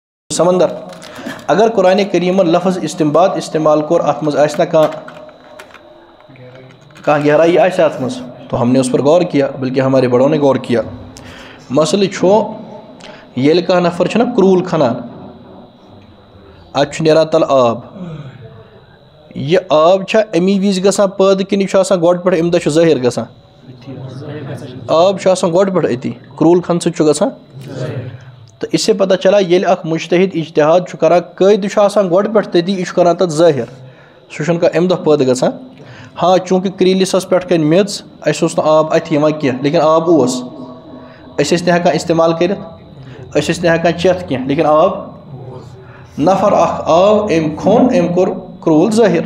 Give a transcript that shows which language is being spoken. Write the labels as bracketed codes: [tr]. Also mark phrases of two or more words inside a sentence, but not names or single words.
[ks] سمندر اگر قرآن کریم لفظ استنباط استعمال کور ات مز آسنا کہاں گہرائی آسہ ات مز [ur] تو ہم نے اس پر غور کیا، [ks] بلکہ ہمارے بڑوں نے غور کیا۔ مسئلہ چھو یل کانٛہہ نفر چھنا کرول کھنان ات چھ نیران تل آب، یہ آب چھا امی وز گژھان پٲدٕ کِنہٕ یہِ چھُ آسان گۄڈٕ پٮ۪ٹھ اَمہِ دۄہ چھُ ظٲہِر گژھان؟ آب چھُ آسان گۄڈٕ پٮ۪ٹھ أتی کرول کھن سۭتۍ چھُ گژھان۔ [ur] تو اس سے پتہ چلا [ks] ییٚلہِ اکھ مجتہد اجتہاد چھُ کران قٲیدٕ چھُ آسان گۄڈٕ پٮ۪ٹھ تٔتی، یہِ چھُ کران تتھ ظٲہِر، سُہ چھُنہٕ کانٛہہ اَمہِ دۄہ پٲدٕ گژھان۔ ہاں چوٗنٛکہِ کرٛیٖلِسس پٮ۪ٹھ کَنہِ میٚژ اَسہِ اوس نہٕ آب اَتھِ یِوان کینٛہہ، لیکن آب اوس، أسۍ ٲسۍ نہٕ ہٮ۪کان استعمال کٔرِتھ، أسۍ ٲسۍ نہٕ ہٮ۪کان چٮ۪تھ کینٛہہ، لیکن آب نفر اکھ آو أمۍ کھوٚن، أمۍ کوٚر کرٛوٗل ظٲہِر۔